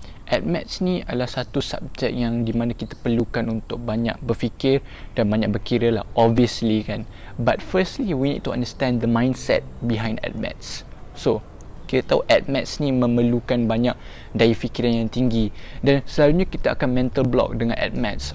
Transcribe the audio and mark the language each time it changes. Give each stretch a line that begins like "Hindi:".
Malay: At maths ni adalah satu subjek yang di mana kita perlukan untuk banyak berfikir dan banyak berkira lah, obviously kan.
English: But firstly we need to understand the mindset behind at maths.
Malay: So kita tahu at maths ni memerlukan banyak daya fikiran yang tinggi, dan selalunya kita akan mental block dengan at maths.